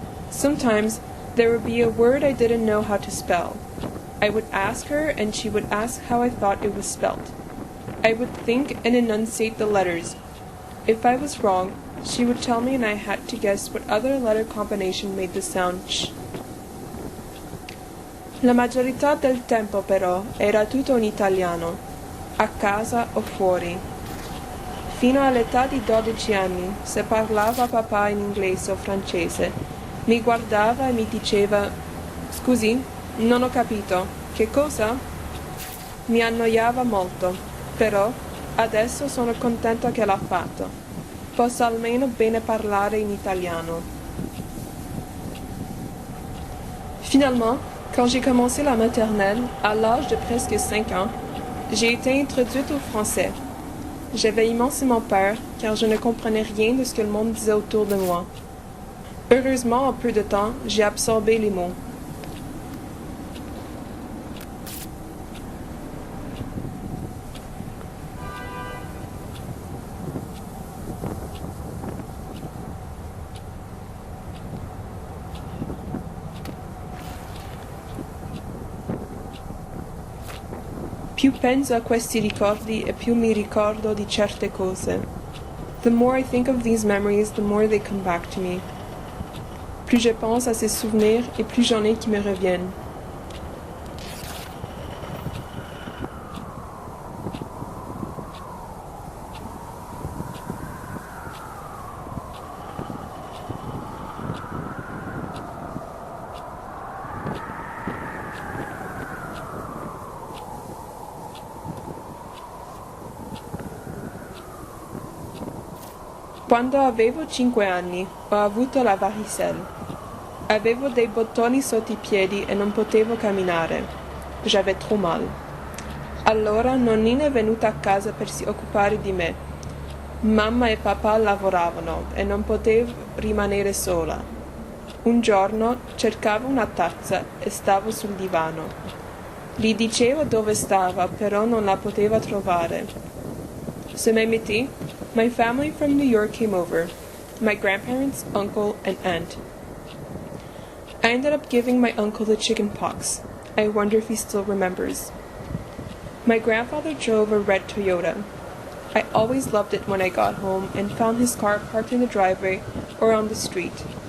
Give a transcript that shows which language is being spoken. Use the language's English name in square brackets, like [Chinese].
[English] Sometimes there would be a word I didn't know how to spell. I would ask her, and she would ask how I thought it was spelled. I would think and enunciate the letters. If I was wrong, she would tell me and I had to guess what other letter combination made the sound sh. [Italian] La maggiorità del tempo però era tutto in italiano, a casa o fuori. Fino all'età di 12 anni, se parlava papà in inglese o francese, mi guardava e mi diceva «Scusi, non ho capito, che cosa?» Mi annoiava molto, però adesso sono contenta che l'ha fatto. Posso almeno bene parlare in italiano. [French] Finalement, quand j'ai commencé la maternelle, à l'âge de presque 5 ans, j'ai été introduite au français. J'avais immensément peur, car je ne comprenais rien de ce que le monde disait autour de moi. Heureusement, en peu de temps, j'ai absorbé les mots. [Italian] Più penso a questi ricordi e più mi ricordo di certe cose. [English] The more I think of these memories, the more they come back to me. [French] Plus je pense à ces souvenirs et plus j'en ai qui me reviennent. [Italian] Quando avevo 5 anni, ho avuto la varicelle. Avevo dei bottoni sotto i piedi e non potevo camminare. [French] J'avais trop mal. [Italian] Allora nonnina è venuta a casa per si occupare di me. Mamma e papà lavoravano e non potevo rimanere sola. Un giorno cercavo una tazza e stavo sul divano. Gli dicevo dove stava, però non la poteva trovare. [French] Ce midi, [English] my family from New York came over. My grandparents, uncle, and aunt. I ended up giving my uncle the chicken pox. I wonder if he still remembers. My grandfather drove a red Toyota. I always loved it when I got home and found his car parked in the driveway or on the street.